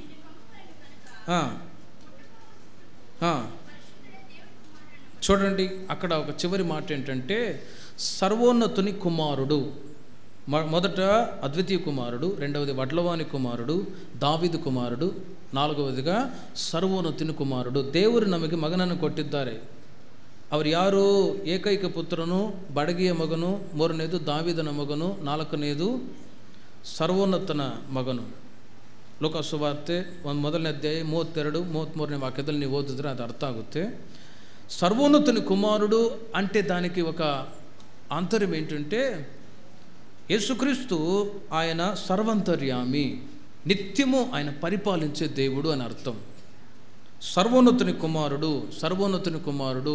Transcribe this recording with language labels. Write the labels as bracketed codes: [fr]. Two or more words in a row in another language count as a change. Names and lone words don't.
[te] చూడండి, అక్కడ ఒక చివరి మాట ఏంటంటే సర్వోన్నతుని కుమారుడు. మొదట అద్వితీయ కుమారుడు, రెండవది వడ్లవాని కుమారుడు, దావీదు కుమారుడు, నాలుగవదిగా సర్వోన్నతుని కుమారుడు. [kn] ದೇವರು ನಮಗೆ ಮಗನನ್ನು ಕೊಟ್ಟಿದ್ದಾರೆ. ಅವರು ಯಾರು? ಏಕೈಕ ಪುತ್ರನು, ಬಡಗಿಯ ಮಗನು, ಮೂರನೇದು ದಾವೀದನ ಮಗನು, ನಾಲ್ಕನೇದು ಸರ್ವೋನ್ನತನ ಮಗನು. ಲೋಕ ಸುವಾರ್ತೆ ಮೊದಲನೇ ಅಧ್ಯಾಯ 32, 33ನೇ ವಾಕ್ಯದಲ್ಲಿ ನೀವು ಓದಿದ್ರೆ ಅದು ಅರ್ಥ ಆಗುತ್ತೆ. [te] సర్వోన్నతుని కుమారుడు అంటే దానికి ఒక ఆంతర్యం ఏంటంటే యేసుక్రీస్తు ఆయన సర్వంతర్యామి, నిత్యము ఆయన పరిపాలించే దేవుడు అని అర్థం. సర్వోన్నతుని కుమారుడు, సర్వోన్నతుని కుమారుడు.